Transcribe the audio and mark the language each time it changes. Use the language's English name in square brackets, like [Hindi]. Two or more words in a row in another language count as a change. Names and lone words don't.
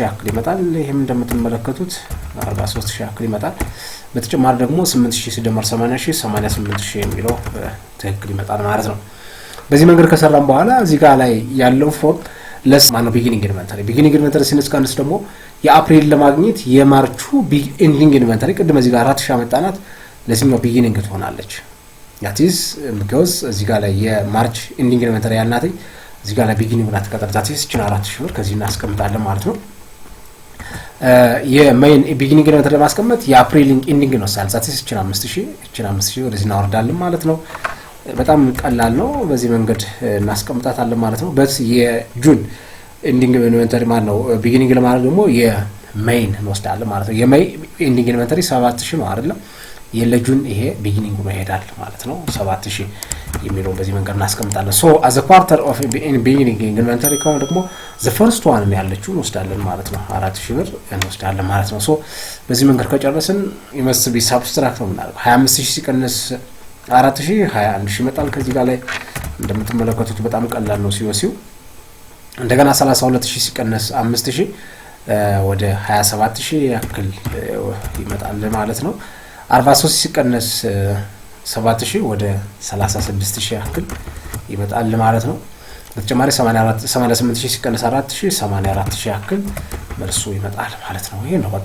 [Amharic] ያክል ይመጣል። ይሄም እንደምትመለከቱት 43,000 ያክል ይመጣል። በተጨማሪ ደግሞ 8,000 ሲደመር 80,000 88,000 የሚለው ትክክል ይመጣል ማለት ነው። በዚህ መንገድ ከሰራን በኋላ እዚህ ጋር ላይ ያለው ፎርም ለስ ማነው [English] beginning inventory [Amharic] ሲነስካንስ ደግሞ የአፕሪል ለማግኘት የማርቹ [English] ending inventory [Amharic] ቅድም እዚህ ጋር 4,000 አመጣናት ለዚህኛው ቢጊኒንግ ትሆናለች። [English] that is because [Amharic] እዚህ ጋር ላይ የማርች [English] ending inventory [Amharic] ያልናት እዚህ ጋር ላይ ቢጊኒንግ ናት ተቀጥታ እቺን 4,000 ብር ከዚህ እናስቀምጣለን ማለት ነው። የሜይን ቢጊኒንግ ኢንቨንተሪ ለማስቀመጥ የአፕሪል ኢንዲንግ ነው ሳል [English] that is [Amharic] እቺን 5,000 ወደዚህ እናወርዳለን ማለት ነው። በጣም ቀላል ነው። በዚህ መንገድ እናስቀምጣታለን ማለት ነው። በስ የጁን [English] ending inventory [Amharic] ማለት ነው ቢጊኒንግ ለማድረግ ደግሞ የሜይን እንወስዳለን ማለት ነው። የሜይ [English] ending inventory [Amharic] 7,000 ነው አይደል? የለጁን ይሄ ቢጊኒንግ ነው ይሄዳል ማለት ነው። 7,000 የሚለው በዚህ መንገድ እናስቀምጣለን። ሶ [English] as a quarter of beginning inventory [Amharic] ከሆነ ደግሞ [English] the first one [Amharic] ነው ያለችው እንወስዳለን ማለት ነው። 4,000 ብር እንወስዳለን ማለት ነው። ሶ በዚህ መንገድ ከጨረስን [English] must be subtract [Amharic] ነው የምናደርገው 25,000 ሲቀነስ 4,000 21,000 ይመጣል። ከዚህ ጋር ላይ እንደምትመለከቱት በጣም ቀላል ነው ሲወሲው። እንደገና 32,000 ሲቀነስ 5,000 ወደ 27,000 ያክል ይመጣል ማለት ነው። 43 ሲቀነስ 7,000 ወደ 36,000 ያክል ይመጣል ማለት ነው። በተጨማሪ 88,000 ሲቀነስ 4,000 84,000 ያክል መልሱ ይመጣል ማለት ነው። ይሄ ነው